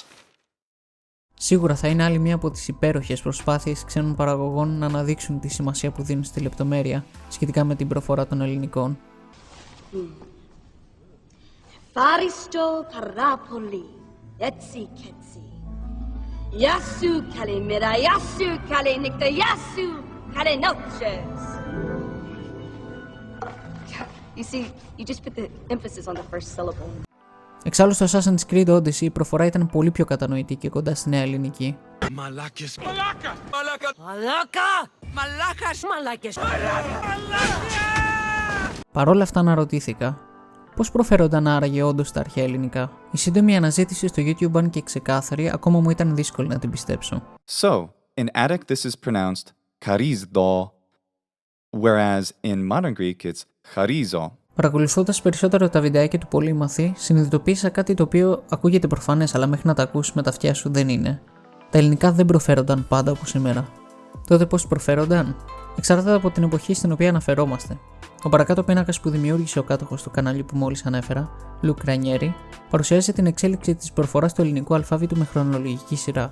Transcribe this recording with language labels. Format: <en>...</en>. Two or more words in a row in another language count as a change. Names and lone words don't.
<el>Σίγουρα θα είναι άλλη μία από τις υπέροχες προσπάθειες ξένων παραγωγών να αναδείξουν τη σημασία που δίνουν στη λεπτομέρεια σχετικά με την προφορά των ελληνικών. Φάριστο παράπολη, έτσι κι έτσι. Γιάσου καλημέρα, γιάσου καλή νύχτα, γιάσου καλή νότσες.</el> <en>You see, you just put the emphasis on the first syllable.</en> <el>Εξάλλου στο Assassin's Creed Odyssey η προφορά ήταν πολύ πιο κατανοητή και κοντά στη νέα ελληνική. Μαλάκες. Παρόλα αυτά αναρωτήθηκα, πώς προφέρονταν άραγε όντως τα αρχαία ελληνικά. Η σύντομη αναζήτηση στο YouTube, αν και ξεκάθαρη, ακόμα μου ήταν δύσκολη να την πιστέψω.</el> <en>So, in Attic this is pronounced charizdo, whereas in modern Greek it's charizo.</en> <el>Παρακολουθώντας περισσότερο τα βιντεάκια του πολύμαθη, συνειδητοποίησα κάτι το οποίο ακούγεται προφανές, αλλά μέχρι να τα ακούσεις με τα αυτιά σου δεν είναι. Τα ελληνικά δεν προφέρονταν πάντα όπως σήμερα. Τότε πώς προφέρονταν? Εξαρτάται από την εποχή στην οποία αναφερόμαστε. Ο παρακάτω πίνακας που δημιούργησε ο κάτοχος του καναλιού που μόλις ανέφερα, Λουκ Ρανιέρη, παρουσιάζει την εξέλιξη της προφοράς του ελληνικού αλφάβητου με χρονολογική σειρά.</el>